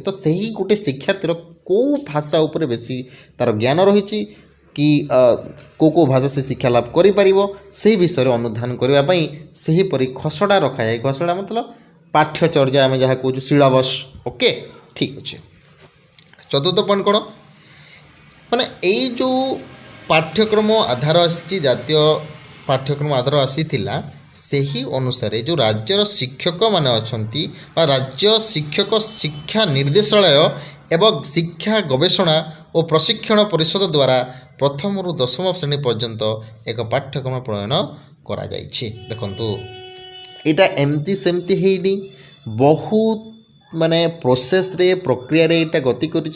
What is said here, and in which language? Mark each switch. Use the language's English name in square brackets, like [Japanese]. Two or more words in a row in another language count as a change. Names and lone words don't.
[Odia] ତ ସେହି ଗୋଟେ ଶିକ୍ଷାର୍ଥୀର କେଉଁ ଭାଷା ଉପରେ ବେଶୀ ତା'ର ଜ୍ଞାନ ରହିଛି କି କେଉଁ ଭାଷା ସେ ଶିକ୍ଷା ଲାଭ କରିପାରିବ ସେହି ବିଷୟରେ ଅନୁଧ୍ୟାନ କରିବା ପାଇଁ ସେହିପରି ଖସଡ଼ା ରଖାଯାଏ। ଖସଡ଼ା ମତଲବ ପାଠ୍ୟଚର୍ଯ୍ୟା ଆମେ ଯାହା କହୁଛୁ ସିଲାବସ୍। ଓକେ, ଠିକ୍ ଅଛି। ଚତୁର୍ଥ ପଏଣ୍ଟ କ'ଣ ମାନେ ଏଇ ଯେଉଁ ପାଠ୍ୟକ୍ରମ ଆଧାର ଆସି ଜାତୀୟ ପାଠ୍ୟକ୍ରମ ଆଧାର ଆସିଥିଲା ସେହି ଅନୁସାରେ ଯେଉଁ ରାଜ୍ୟର ଶିକ୍ଷକମାନେ ଅଛନ୍ତି ବା ରାଜ୍ୟ ଶିକ୍ଷକ ଶିକ୍ଷା ନିର୍ଦ୍ଦେଶାଳୟ ଏବଂ ଶିକ୍ଷା ଗବେଷଣା ଓ ପ୍ରଶିକ୍ଷଣ ପରିଷଦ ଦ୍ୱାରା ପ୍ରଥମରୁ ଦଶମ ଶ୍ରେଣୀ ପର୍ଯ୍ୟନ୍ତ ଏକ ପାଠ୍ୟକ୍ରମ ପ୍ରଣୟନ କରାଯାଇଛି। ଦେଖନ୍ତୁ ଏଇଟା ଏମିତି ସେମିତି ହେଇନି, ବହୁତ ମାନେ ପ୍ରୋସେସ୍ରେ ପ୍ରକ୍ରିୟାରେ ଏଇଟା ଗତି କରିଛି।